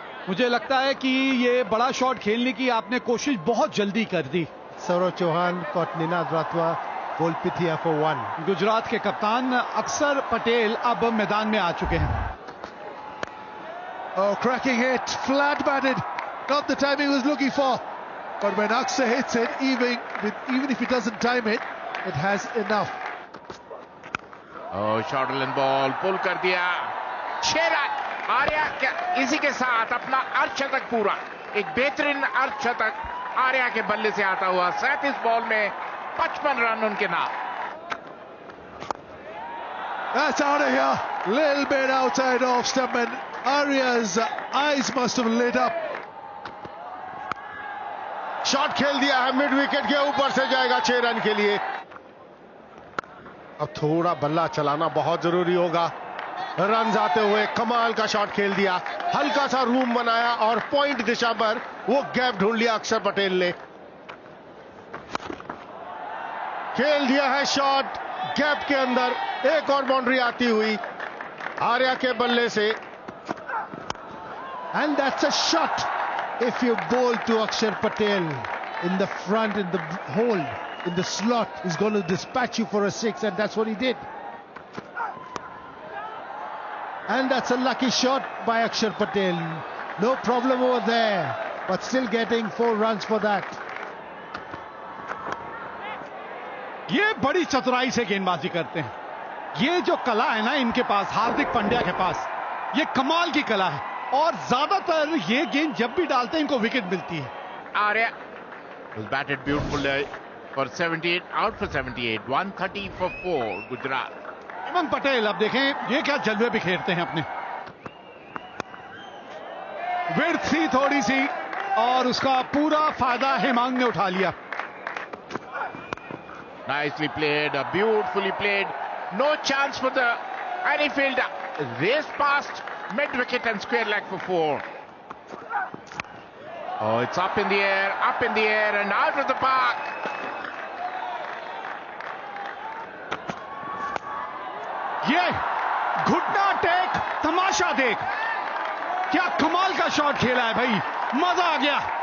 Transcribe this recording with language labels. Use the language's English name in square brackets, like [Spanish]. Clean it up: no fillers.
[Hindi] मुझे लगता है कि ये बड़ा शॉट खेलने की आपने कोशिश बहुत जल्दी कर दी। [English] Saurav Chauhan caught Ninad Ratwa, bowled Pithia for 1. [Hindi] Gujarat के कप्तान अक्षर पटेल अब मैदान में आ चुके हैं। [English] Oh, cracking hit, flat batted. Not the time he was looking for. But when Aksa hits it, even if he doesn't time it, it has enough. Oh, short and ball, pull [Hindi] कर दिया। 6 run Arya इसी के साथ अपना अर्धशतक पूरा। एक बेहतरीन अर्धशतक आर्या के बल्ले से आता हुआ। 37 बॉल में 55 रन उनके नाम। [English] That's out of here. Little bit outside off stump, and Arya's eyes must have lit up. [Hindi] Shot खेल दिया है, मिड विकेट के ऊपर से जाएगा 6 रन के लिए। अब थोड़ा बल्ला चलाना बहुत जरूरी होगा। रन आते हुए कमाल का शॉट खेल दिया, हल्का सा रूम बनाया और पॉइंट दिशा पर वो गैप ढूंढ लिया अक्षर पटेल ने। खेल दिया है शॉट गैप के अंदर, एक और बाउंड्री आती हुई आर्या के बल्ले से। [English] And that's a shot. If you bowl to Akshar Patel in the front, in the hole, in the slot, he's going to dispatch you for a 6, and that's what he did. And that's a lucky shot by Akshar Patel. No problem over there. but still getting 4 runs for that. [Hindi] ये बड़ी चतुराई से गेंदबाजी करते हैं. ये जो कला है ना इनके पास, हार्दिक पांड्या के पास, ये कमाल की कला है. और ज्यादातर ये गेंद जब भी डालते हैं इनको विकेट मिलती है. [English] Arya was batted beautifully for 78, out for 78, 130 for 4, Gujarat. [Hindi] Hemant Patel अब देखें ये क्या जलवे बिखेरते हैं अपने. विड्थ थी थोड़ी सी और उसका पूरा फायदा हेमांग ने उठा लिया. [English] Nicely played, beautifully played. No chance for the any fielder. Raced past mid-wicket and square leg for 4. Oh, it's up in the air and out of the park. [Hindi] ये घुटना टेक तमाशा देख, क्या कमाल का शॉट खेला है भाई, मजा आ गया.